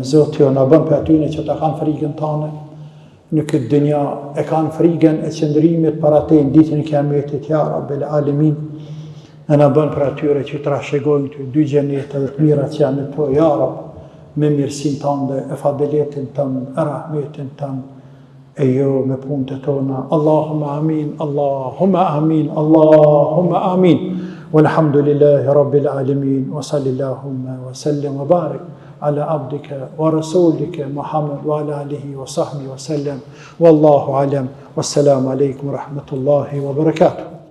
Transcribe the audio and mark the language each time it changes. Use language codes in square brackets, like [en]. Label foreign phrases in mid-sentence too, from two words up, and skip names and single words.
[sq] Zoti jon na bën për atyne që ta kanë frikën tonë në këtë dynja, e kanë frikën e qëndrimit para te në ditën e kiametit, [ar] يا رب العالمين. [sq] E na bën për atyre që trashëgojnë të dy xhenete dhe të mira që janë to, [ar] يا رب. [sq] Me mirësin tënde, e fadeletin tënë, e rahmetin tënë, e jo me punët e tona. [ar] اللهم آمين، اللهم آمين، اللهم آمين, Allahumma amin. والحمد لله رب العالمين وصل اللهم وسلم وبارك على عبدك ورسولك محمد وعلى آله وصحبه وسلم. والله أعلم، والسلام عليكم ورحمة الله وبركاته.